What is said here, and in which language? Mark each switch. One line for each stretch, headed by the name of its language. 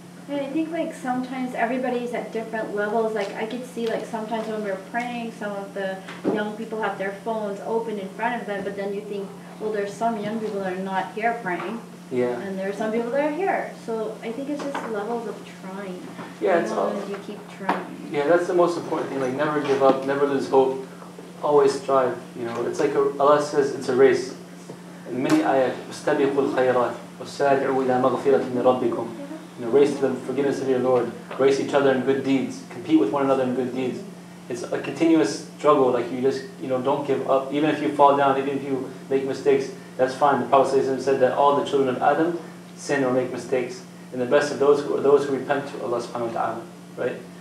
English: And I think sometimes everybody's at different levels. I could see sometimes when we're praying, some of the young people have their phones open in front of them, but then you think, well, there's some young people that are not here praying. Yeah. And there are some people that are here. So I think it's just levels of trying. Yeah, as long as you keep trying. Yeah, that's the most important thing. Never give up, never lose hope. Always strive. It's like Allah says it's a race. In many ayat,
Arabic: وَاسْتَبِقُوا الْخَيْرَاتِ وَسَارِعُوا إِلَى مَغْفِرَةٍ مِنْ رَبِّكُمْ.
English: Race to the forgiveness of your Lord. Race each other in good deeds. Compete with one another in good deeds. It's a continuous struggle. You just, don't give up. Even if you fall down, even if you make mistakes, that's fine. The Prophet ﷺ said that all the children of Adam sin or make mistakes. And the best of those are those who repent to Allah subhanahu wa ta'ala. Right?